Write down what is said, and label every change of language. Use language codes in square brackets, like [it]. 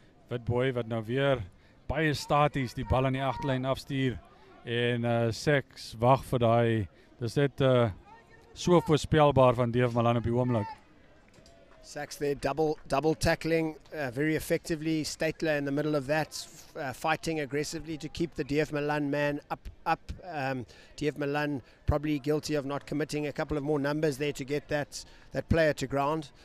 [af] Witboy wat nou weer baie staties die bal aan die agterlyn afstuur, en SACS wag vir daai. Dis net so voorspelbaar van DF Malan op die oomblik. [en] SACS there, double tackling very effectively. Statler in the middle of that, fighting aggressively to keep the DF Malan man up. DF Malan probably guilty of not committing a couple of more numbers there to get that player to ground.